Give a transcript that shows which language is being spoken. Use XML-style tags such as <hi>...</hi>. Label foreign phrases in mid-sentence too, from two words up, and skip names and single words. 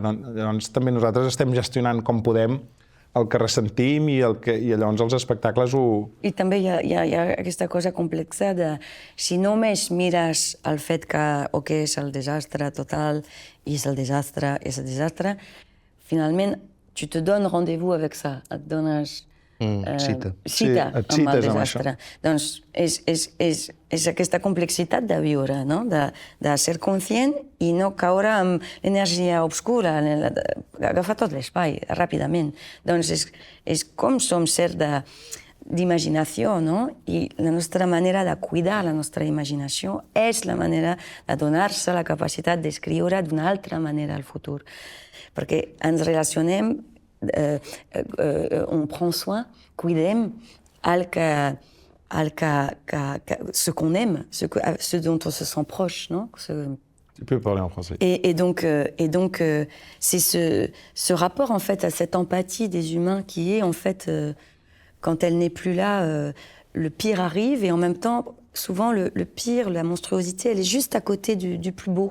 <ca>Doncs també nosaltres estem gestionant com podem el que ressentim i llavors els espectacles ho... I també hi ha aquesta cosa complexa de si només mires el fet que és el desastre total i és el desastre, finalment tu te dones</ca> <fr>rendez-vous avec ça,</fr> <ca>et dones cita amb el desastre. Doncs és aquesta complexitat de viure, no? De ser conscient i no caure en energia obscura, agafar tot l'espai ràpidament. Doncs és com som ser d'imaginació, no? I la nostra manera de cuidar la nostra imaginació és la manera de donar-se la capacitat d'escriure d'una altra manera al futur. Perquè ens relacionem,</ca> <fr>on prend soin, cuidem ce qu'on aime, ce dont on se sent proche, non? Tu peux parler en français. Et donc c'est ce rapport en fait à cette empathie des humains qui est en fait, quand elle n'est plus là, le pire arrive et en même temps, souvent le pire, la monstruosité, elle est juste à côté du plus beau.</fr>